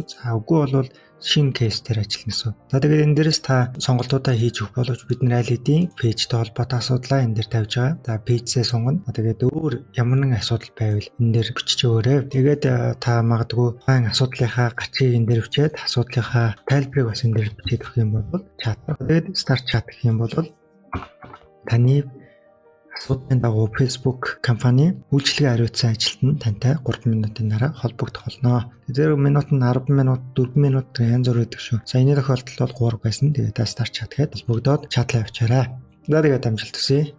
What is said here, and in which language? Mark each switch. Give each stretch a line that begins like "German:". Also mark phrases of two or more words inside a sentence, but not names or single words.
Mongolian: За үгүй бол шинэ кейс дээр ажилласнаа. За тэгээд энэ дээрээс та сонголтуудаа хийж өгөх боловч бид нэр аль хэдийн пэйжтэй холбоотой асуудлаа энэ дээр тавьж байгаа. За пэйжсээ сунгана. Тэгээд өөр ямар нэгэн асуудал байвал энэ дээр бичиж өгөөрэй. Тэгээд та магадгүй хаан асуудлынхаа гачийг энэ дээр бичээд асуудлынхаа тайлбарыг бас энэ дээр бичиж өгөх юм бол чат. Тэгээд
English: start chat
Mongolian: гэх юм бол таны асуудлын дагуу Facebook компани үйлчилгээ хариуцсан ажилтан тантай 3 минутын дараа холбогдох болно. Тэр минут нь 10 минут, 4 минут янз бүр байдаг шүү. За энэ тохиолдолд бол 3 байсан. Тэгээд
English: start chat
Mongolian: гээд холбогдоод чатлаа авчаарай. За тэгээд амжилт хүсье.